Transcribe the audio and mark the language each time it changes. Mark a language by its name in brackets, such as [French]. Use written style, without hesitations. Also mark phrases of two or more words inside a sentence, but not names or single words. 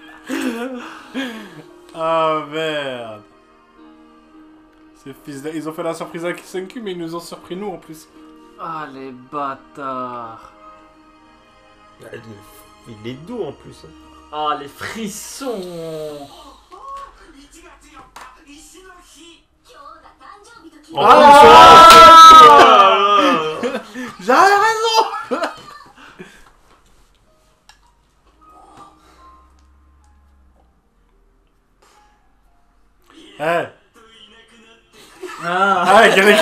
[French] Ah merde. Ces fils de... Ils ont fait la surprise avec Senku, mais ils nous ont surpris nous en plus. Ah, les bâtards. Il est doux en plus. Hein. Ah, les frissons. [Japanese] 1月4日石の日。今日が誕生日と聞 [French] J'avais raison. Eh. Ah ouais,